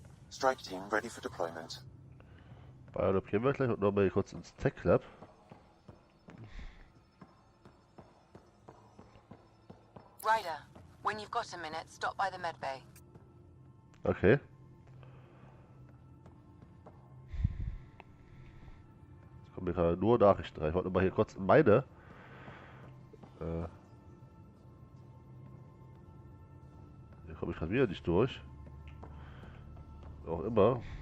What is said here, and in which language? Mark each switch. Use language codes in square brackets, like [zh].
[en] Strike team ready for deployment. [de] Biolab gehen wir gleich und nochmal kurz ins Tech Lab. [en] Ryder, when you've got a minute, stop by the medbay. Okay. [de] Jetzt kommen mir gerade nur Nachrichten rein. Ich wollte mal hier kurz in meine. Hier komme ich gerade wieder nicht durch. Auch immer.